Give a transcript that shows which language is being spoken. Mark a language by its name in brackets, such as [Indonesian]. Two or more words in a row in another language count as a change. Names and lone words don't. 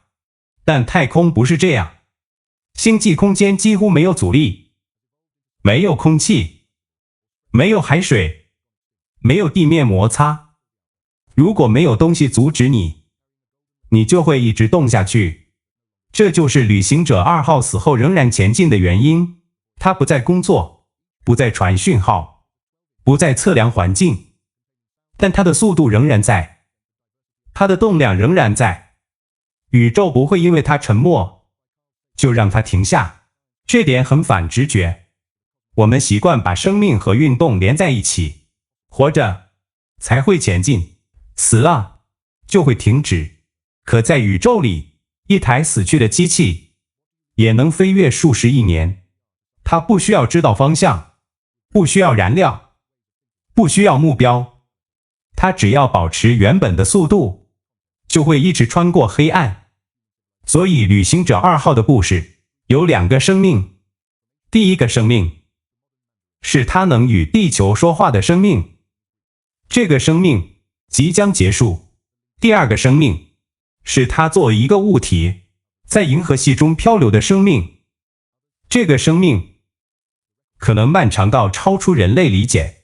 [Chinese] 但太空不是這樣，星際空間幾乎沒有阻力，沒有空氣，沒有海水，沒有地面摩擦。如果沒有東西阻止你，你就會一直動下去。這就是旅行者2號死後仍然前進的原因。它不再工作，不再傳訊號，不再測量環境，但它的速度仍然在，它的動量仍然在。宇宙不會因為它沉默就讓它停下，這點很反直覺。我們習慣把生命和運動連在一起，活着才會前進，死了就會停止。可在宇宙裡，一台死去的機器也能飛躍數十億年。它不需要知道方向，不需要燃料，不需要目標，它只要保持原本的速度，就會一直穿過黑暗。所以旅行者2號的故事有2個生命。第一個生命是它能與地球說話的生命，這個生命即將結束。第二個生命是它作為一個物體在銀河系中漂流的生命，這個生命可能漫長到超出人類理解。